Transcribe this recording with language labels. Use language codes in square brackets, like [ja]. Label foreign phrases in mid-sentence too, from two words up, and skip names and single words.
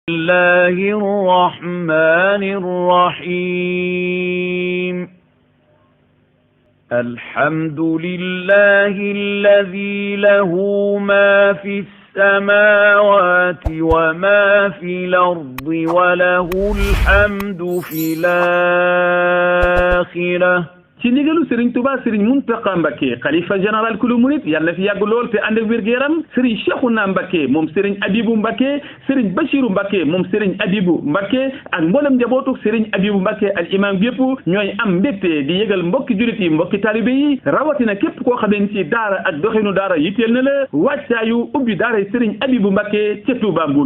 [ar] الله الرحمن الرحيم الحمد لله الذي له ما في السماوات وما في الأرض وله الحمد في الآخرة. [wo] ci ndigalu Serigne Touba Serigne Mountakha Mbacké xalifa général kulu murit yàlla fi yàgg lool te ànd ak wér-gu-yaram Serigne Cheikhouna Mbacké moom Serigne Abibou Mbacké Serigne Bachirou Mbacké moom Serigne Abibou Mbacké ak mboolem njabootu Serigne Abibou Mbacké al imam yëpp ñooy am mbégte di yëgal mbokki julit yi mbokki talibé yi rawatina képp koo xam ne ci daara ak doxinu daara yitteel na la wàccaayu ubbi daara Serigne Abibou Mbacké ca Touba Mboul